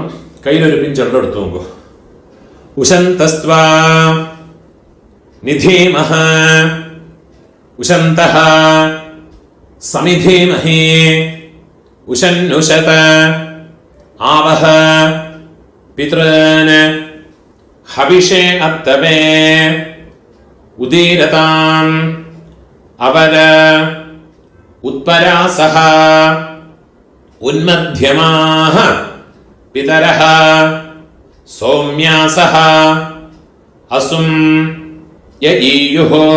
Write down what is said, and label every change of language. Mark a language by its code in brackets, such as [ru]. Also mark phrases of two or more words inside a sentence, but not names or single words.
[ta] கையில் ஒரு பிஞ்சல் எடுத்துங்க. [sa] उशन्तस्त्वा निधीमहि उशन्तः समिधीमहि उशन्नुशत आवह पितॄन् हविषे अत्तवे उदीरताम् अवल उत्परासः उन्मध्यमाः पितरः सौम्यासः असुं यईयुः